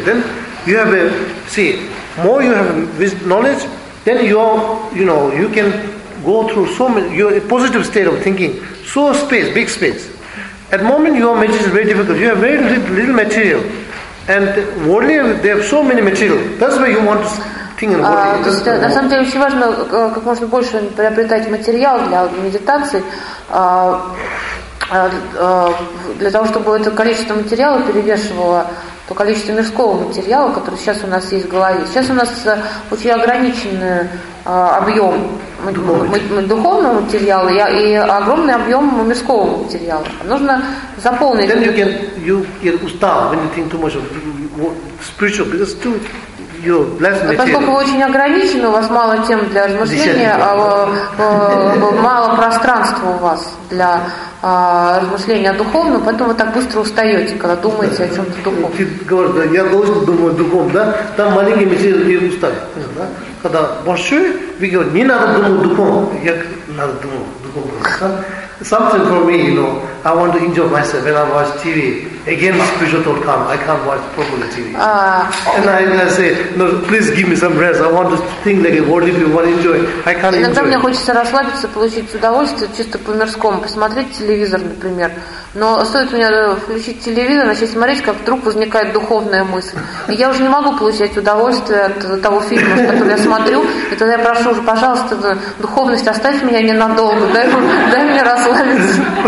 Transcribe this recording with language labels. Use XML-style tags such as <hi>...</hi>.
<en>Then you have a see. More you have this knowledge, then you can go through so many, you're a positive state of thinking, So space, big space. At the moment your material is very difficult. You have very little material. And worldly, they have so many material. That's why you want to think in worldly.</en> <ru>То есть, на самом деле, очень важно, как можно больше приобретать материал для медитации, для того, чтобы это количество материала перевешивало то количество мирского материала, который сейчас у нас есть в голове. Сейчас у нас очень ограниченный объем духовного материала и огромный объем мирского материала. Нужно заполнить.</ru> <en>Then you get</en> <ru>устал,</ru> <en>when you think too much of spiritual, because too you less material.</en> <ru>Поскольку вы очень ограничены, у вас мало тем для размышления, мало пространства у вас для размышления о духовном, поэтому вы так быстро устаете, когда думаете о чем-то духовном. Ты говоришь, да, я должен думать о духовном, да? Там маленькие материалы и устали. Да? Когда большой, вы говорите, не надо думать о духовном. Я надо думать о духовном.</ru> <en>Something for me, you know, I want to enjoy myself when I watch TV. Again, spiritual thought come. I can't watch properly TV. And I say, no, please give me some rest. I want to think like a worldly people want to enjoy. I can't enjoy.</en> <ru>Иногда мне хочется расслабиться, получить удовольствие чисто по-мирскому, посмотреть телевизор, например. Но стоит мне включить телевизор, начать смотреть, как вдруг возникает духовная мысль. И я уже не могу получать удовольствие от того фильма, который я смотрю. И тогда я прошу уже, пожалуйста, духовность, оставь меня ненадолго, дай мне расслабиться.</ru>